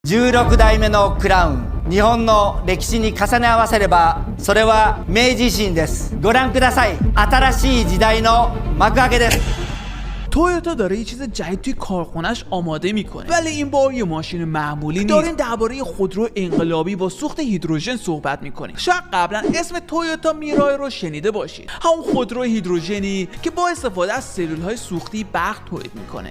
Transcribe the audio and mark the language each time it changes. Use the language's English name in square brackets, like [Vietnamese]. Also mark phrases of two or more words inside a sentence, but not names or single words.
[Japanese] 16 代目のクラウン、日本の歴史に重ね合わせればそれは明治維新です。ご覧ください。新しい時代の幕開けです。 [Persian] تویوتا داره یه چیز جدید توی کارخونه‌اش آماده میکنه، ولی این بار یه ماشین معمولی نیست. داریم درباره خودرو انقلابی با سوخت هیدروژن صحبت میکنیم. شاید قبلا اسم تویوتا میرای رو شنیده باشید، همون خودرو هیدروژنی که با استفاده از سلول‌های سوختی برق تولید میکنه.